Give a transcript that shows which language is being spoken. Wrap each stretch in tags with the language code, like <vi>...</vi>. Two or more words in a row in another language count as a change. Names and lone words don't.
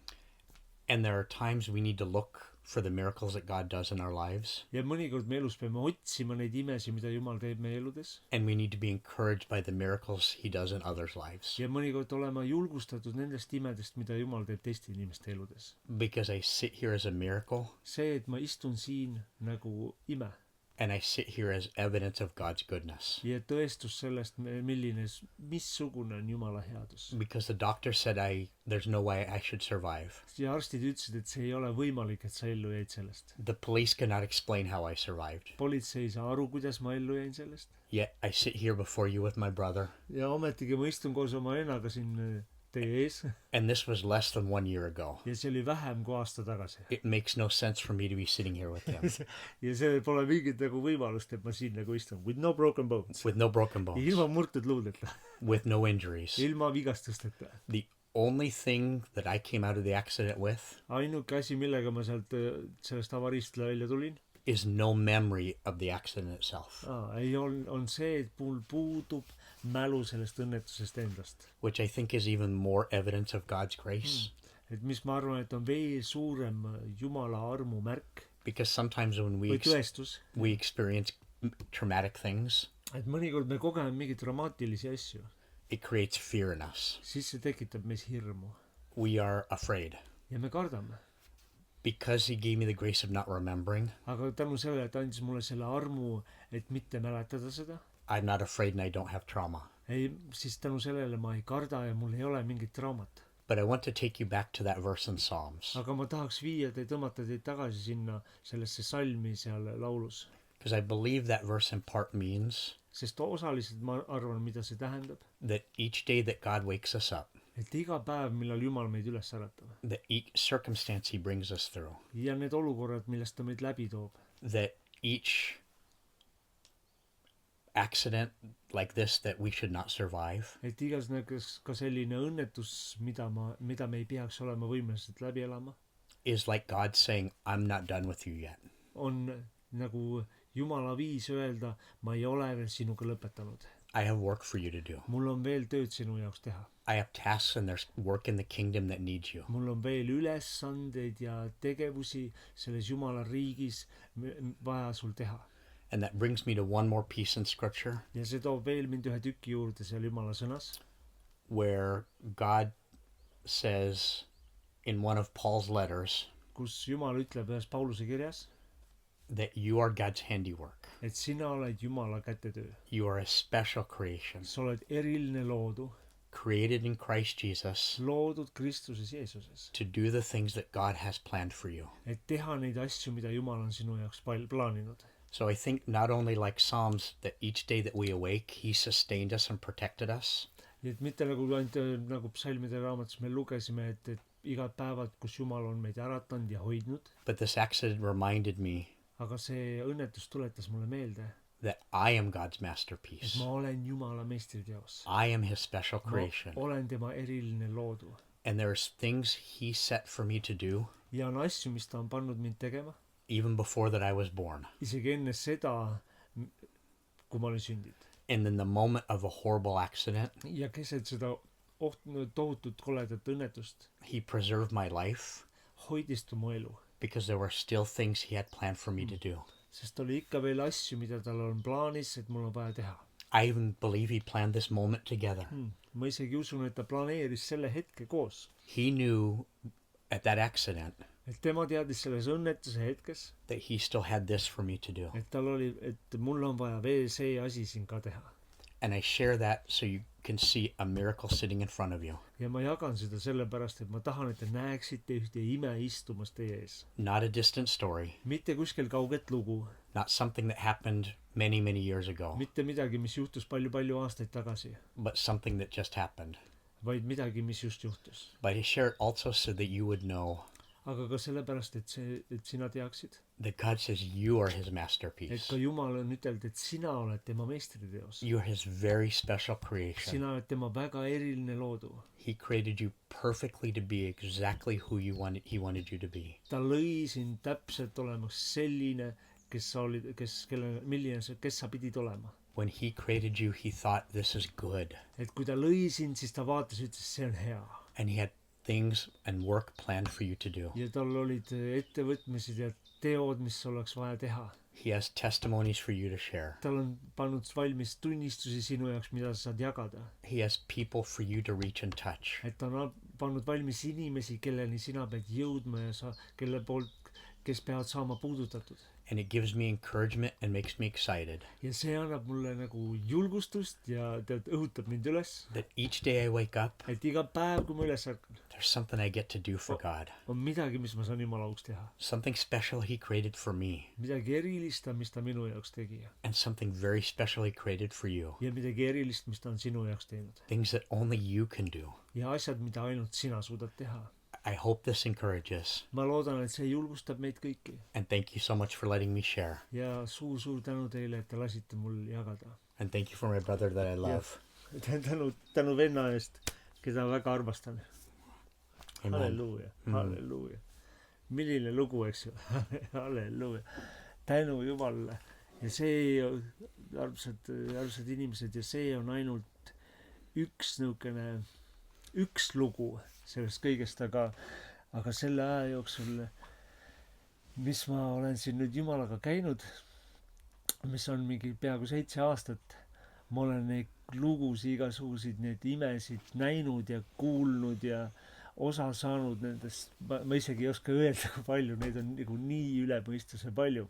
<en>And there are times we need to look for the miracles that God does in our lives.</en> <et>ja mõnikord me elus peame otsima neid imesid, mida Jumal teeb meie eludes.</et> <en>And we need to be encouraged by the miracles he does in others' lives.</en> <et>ja mõnikord olema julgustatud nendest imedest, mida Jumal teeb teiste inimeste eludes.</et> <en>Because I sit here as a miracle,</en> <et>see, et ma istun siin nagu ime</et> <en>and I sit here as evidence of God's goodness.</en> <et>ja tõestus sellest, missugune on Jumala headus.</et> <en>Because the doctor said there's no way I should survive.</en> <et>ja arstid ütlesid, et see ei ole võimalik, et sa ellu jäid sellest.</et> <en>The police cannot explain how I survived.</en> <et>politsei ei saa aru, kuidas ma ellu jäin sellest.</et> <en>Yet I sit here before you with my brother.</en> <et>ja ometigi ma istun koos oma vennaga siin teie ees.</et> <en>And this was less than 1 year ago.</en> <et>ja see oli vähem kui aasta tagasi.</et> <en>It makes no sense for me to be sitting here with him.</en> <et>ja see pole mingit nagu võimalust, et ma siin nagu istun.</et> <en>With no broken bones. With no broken bones.</en> <et>ilma murtud luudeta.</et> <en>With no injuries.</en> <et>ilma vigastusteta.</et> <en>The only thing that I came out of the accident with</en> <et>ainuke asi, millega ma sellest avariist välja tulin,</et> <en>is no memory of the accident itself.</en> <et>on see, et mul puudub mälu sellest õnnetusest endast.</et> <en>Which I think is even more evidence of God's grace.</en> <et>et mis ma arvan, et on veel suurem Jumala armu märk</et> <en>Because sometimes when</en> <et>või tõestus,</et> <en>we experience traumatic things,</en> <et>et mõnikord me kogeme mingeid dramaatilisi asju,</et> <en>it creates fear in us.</en> <et>siis see tekitab meis hirmu</et> <en>We are afraid.</en> <et>ja me kardame.</et> <en>Because he gave me the grace of not remembering,</en> <et>aga tänu sellele, et andis mulle selle armu, et mitte mäletada seda,</et> <en>I'm not afraid and I don't have trauma.</en> <et>siis tänu sellele ma ei karda ja mul ei ole mingit traumat.</et> <en>But I want to take you back to that verse in Psalms.</en> <et>aga ma tahaks tõmmata teid tagasi sinna sellesse salmi seal laulus.</et> <en>Because I believe that verse in part means</en> <et>sest osaliselt ma arvan, mida see tähendab.</et> <en>that each day that God wakes us up,</en> <et>et iga päev, millal Jumal meid üles äratab.</et> <en>that each circumstance he brings us through,</en> <et>ja need olukorrad, millest ta meid läbi toob.</et> <en>that each accident like this that we should not survive,</en> <et>et igas ka selline õnnetus, mida me ei peaks olema võimelised läbi elama,</et> <en>is like God saying, I'm not done with you yet.</en> <et>on nagu Jumala viis öelda, ma ei ole veel sinuga lõpetanud.</et> <en>I have work for you to do.</en> <et>mul on veel tööd sinu jaoks teha.</et> <en>I have tasks and there's work in the kingdom that needs you.</en> <et>mul on veel ülesandeid ja tegevusi selles Jumala riigis vaja sul teha.</et> <en>And that brings me to one more piece in scripture.</en> <et>ja see toob veel mind ühe tüki juurde seal Jumala sõnas.</et> <en>where God says in one of Paul's letters</en> <et>kus Jumal ütleb ühes Pauluse kirjas,</et> <en>that you are God's handiwork.</en> <et>et sina oled Jumala kätetöö.</et> <en>You are a special creation,</en> <et>Sa oled eriline loodu,</et> <en>created in Christ Jesus</en> <et>loodud Kristuses Jeesuses,</et> <en>to do the things that God has planned for you.</en> <et>et teha neid asju, mida Jumal on sinu jaoks plaaninud.</et> <en>So I think not only like Psalms, that each day that we awake, He sustained us and protected us,</en> <et>nii et mitte nagu ainult nagu psalmide raamatus me lugesime, et igad päevad, kus Jumal on meid äratanud ja hoidnud,</et> <en>but this accident reminded me</en> <et>aga see õnnetus tuletas mulle meelde,</et> <en>that I am God's et masterpiece.</en> <et>ma olen Jumala meistriteos.</et> <en>I am His special Ma creation.</en> <et>olen tema eriline loodu.</et> <en>And there's things He set for me to do</en> <et>ja on asju, mis ta on pannud mind tegema,</et> <en>even before that I was born.</en> <et>isegi enne seda, kui ma olin sündinud.</et> <en>And in the moment of a horrible accident,</en> <et>ja keset seda tohutut koledat õnnetust</et> <en>He preserved my life</en> <et>hoidis ta mu elu,</et> <en>because there were still things He had planned for me to do.</en> <et>sest oli ikka veel asju, mida tal on plaanis, et mul on vaja teha.</et> <en>I even believe He planned this moment together.</en> <et>Ma isegi usun, et ta planeeris selle hetke koos.</et> <en>He knew at that accident</en> <et>et tema teadis selles õnnetuse hetkes,</et> <en>that He still had this for me to do.</en> <et>et tal oli, et mul on vaja veel see asi siin ka teha.</et> <en>And I share that so you can see a miracle sitting in front of you.</en> <et>ja ma jagan seda sellepärast, et ma tahan, et te näeksite ühte ime istumas teie ees.</et> <en>Not a distant story,</en> <et>mitte kuskil kauget lugu,</et> <en>not something that happened many, many years ago,</en> <et>mitte midagi, mis juhtus palju-palju aastaid tagasi,</et> <en>but something that just happened.</en> <et>vaid midagi, mis just juhtus.</et> <en>But I share it also so that you would know</en> <et>aga ka sellepärast, et sina teaksid,</et> <en>that God says you are His et masterpiece.</en> <et>ka Jumal on ütelnud, et sina oled tema meistriteos.</et> <en>You are His very special creation.</en> <et>sina oled tema väga eriline loodu.</et> <en>He created you perfectly to be exactly who He wanted you to be.</en> <et>ta lõi sind täpselt olemaks selline, kes sa pidid olema.</et> <en>When He created you, He thought this is good.</en> <et>et kui ta lõi sind, siis ta vaatas ja ütles, see on hea.</et> <en>And He had things and work planned for you to do.</en> <et>ja tal olid ettevõtmised ja teod, mis oleks vaja teha.</et> <en>He has testimonies for you to share.</en> <et>tal on pannud valmis tunnistusi sinu jaoks, mida sa saad jagada.</et> <en>He has people for you to reach and touch.</en> <et>et ta on pannud valmis inimesi, kelleni sina pead jõudma ja kes peavad saama puudutatud.</et> <en>And it gives me encouragement and makes me excited</en> <et>ja see annab mulle nagu julgustust ja õhutab mind üles,</et> <en>that each day I wake up,</en> <et>et iga päev, kui ma üles ärkan,</et> <en>there's something I get to do for God.</en> <et>on midagi, mis ma saan Jumala auks teha.</et> <en>Something special He created for me,</en> <et>midagi erilist, mis ta minu jaoks tegi.</et> <en>and something very specially created for you.</en> <et>ja midagi erilist, mis ta on sinu jaoks teinud.</et> <en>Things that only you can do.</en> <et>ja asjad, mida ainult sina suudad teha.</et> <en>I hope this encourages.</en> <et>ma loodan, et see julgustab meid kõiki.</et> <en>And thank you so much for letting me share.</en> <et>ja suur tänu teile, et te lasite mul jagada.</et> <en>And thank you for my brother that I love.</en> <et>tänu venna eest, keda väga armastan. Amen. halleluuja, halleluuja. milline lugu, eks ju. halleluuja. tänu Jumalale. ja see, armsad inimesed, ja see on ainult üks lugu sellest kõigest, aga selle aja jooksul, mis ma olen siin nüüd Jumalaga käinud, mis on mingi peaaegu 7 aastat, ma olen neid lugusid, igasuguseid neid imesid näinud ja kuulnud ja osa saanud nendest, ma isegi ei oska öelda, kui palju, neid on nagu nii üle mõistuse palju.</et>